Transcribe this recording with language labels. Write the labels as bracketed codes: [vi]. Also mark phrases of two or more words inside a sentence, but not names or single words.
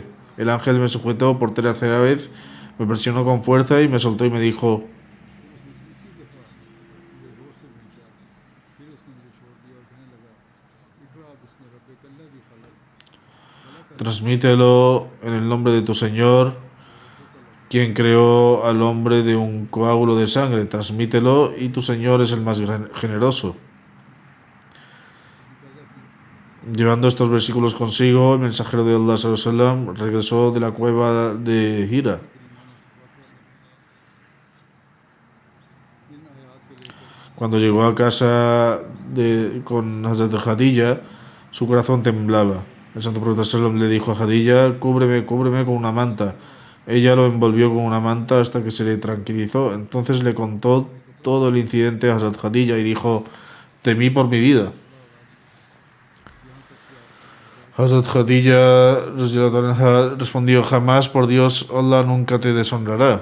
[es] El ángel me sujetó por tercera vez, me presionó con fuerza y me soltó y me dijo: transmítelo en el nombre de tu Señor, quien creó al hombre de un coágulo de sangre. Transmítelo y tu Señor es el más generoso. Llevando estos versículos consigo, el mensajero de Allah [ar] صلى الله عليه وسلم [es] regresó de la cueva de Hira. Cuando llegó a casa con Hazrat Khadija, su corazón temblaba. El Santo Profeta [ar] صلى الله عليه وسلم [es] le dijo a Khadija: cúbreme con una manta. Ella lo envolvió con una manta hasta que se le tranquilizó. Entonces le contó todo el incidente a Hazrat Khadija y dijo: temí por mi vida. Hazrat Khadija respondió: jamás, por Dios, Allah nunca te deshonrará.